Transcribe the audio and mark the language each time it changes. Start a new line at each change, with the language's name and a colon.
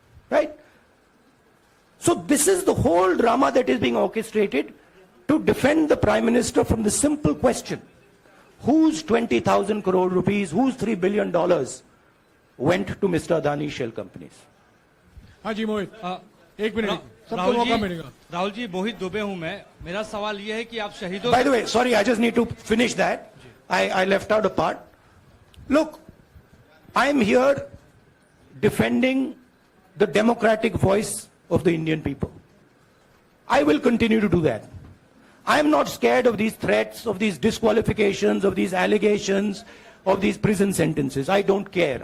English: Right? So this is the whole drama that is being orchestrated to defend the Prime Minister from the simple question, whose 20,000 crore rupees, whose $3 billion went to Mr. Adani's shell companies?
Hindi: हाँ जी मोहित, एक minute सबको राहुल मौका जी, मिलेगा. राहुल जी, मोहित दुबे हूं मैं. मेरा सवाल यह है कि आप शहीदों.
English: By the way, sorry, I just need to finish that. I left out a part. Look, I'm here defending the democratic voice of the Indian people. I will continue to do that. I'm not scared of these threats, of these disqualifications, of these allegations, of these prison sentences. I don't care.